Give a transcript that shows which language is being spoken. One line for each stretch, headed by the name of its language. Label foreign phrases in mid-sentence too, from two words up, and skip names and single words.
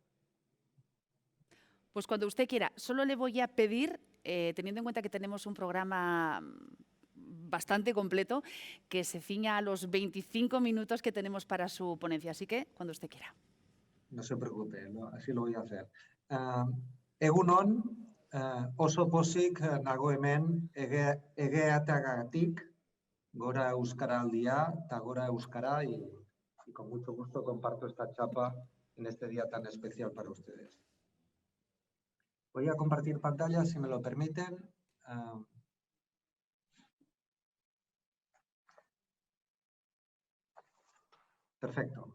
Spanish: Pues cuando usted quiera. Solo le voy a pedir, teniendo en cuenta que tenemos un programa bastante completo, que se ciña a los 25 minutos que tenemos para su ponencia. Así que, cuando usted quiera. No se preocupe, ¿no? Así lo voy a hacer.
Basque: Egunon, oso pozik nago hemen egeatagatik, gora euskaraldia, eta gora euskara,
Spanish: y con mucho gusto comparto esta chapa en este día tan especial para ustedes. Voy a compartir pantalla, si me lo permiten. Perfecto.